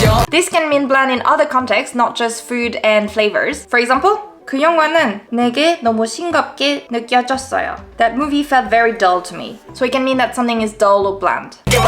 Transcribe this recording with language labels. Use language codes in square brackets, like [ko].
[en] This can mean bland in other contexts, not just food and flavors. For example, [ko] 그 영화는 내게 너무 싱겁게 느껴졌어요. [en] That movie felt very dull to me. So it can mean that something is dull or bland.